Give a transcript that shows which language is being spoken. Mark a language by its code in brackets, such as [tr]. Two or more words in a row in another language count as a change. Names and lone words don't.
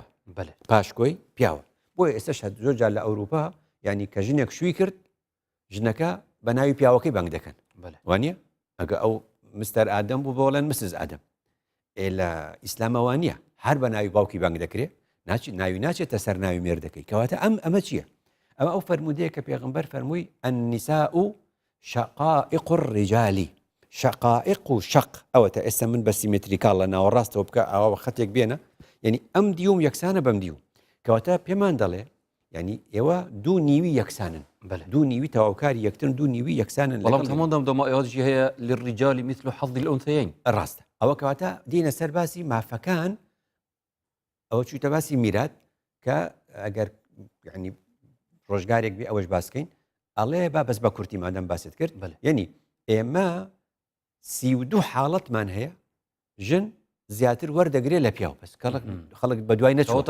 [ckb] پاشکۆی پیاوە بۆیە ئێستش زۆر جار لە ئەوروپا ینی کە ژنێک شووی کرد ژنەکە بە ناوی پیاوەکەی بانگ دەکەن وانە ئەگە ئەو مستەر ئادەم بوو بۆڵێن مسز ئادەم لە ئیسلامەوانە هەر بە ناوی باوکی بانگ دەکرێت ناوی ناچێتە سەر ناوی مێردەکەی کەواتە ئەمە چییە ئەمە ئەو فەرمودەیە کە پێغەمبەر فەرمووی النساء [ar] شقائق الرجال شقائق و شق [ckb] ئەوەتە ئێستا من بە سیمتریکاڵ لە ناوەڕاستەوە بکە ئەوە خەتێک بێنە یعنی ئەم دیوم یەکسانە بەم دیوم کەواتە پێمان دەڵێ ینی ئێوە دوو نیوی یەکسانن دوو نیوی تەواوکاری یەکترن دوو نیوی یەکسانن بەڵام هەموو دەمەوەژی هەیە [ar] للرجال مثل حظ الأنثيين [ckb] ڕاستە ئەوە کەواتە دینە سەر باسی مافەکان ئەوە چووتە باسی میرات کە ئەگەر ینی ڕۆژگارێک بێ ئەوەش باسکەین ئەڵێ با بەس بە کورتی مادەم باست کرد یعنی ئێمە 32 حاڵەتمان هەیە ژن زیاتر وەردەگرێت لە پیاو بەس خەڵک بە دوای نەچۆتە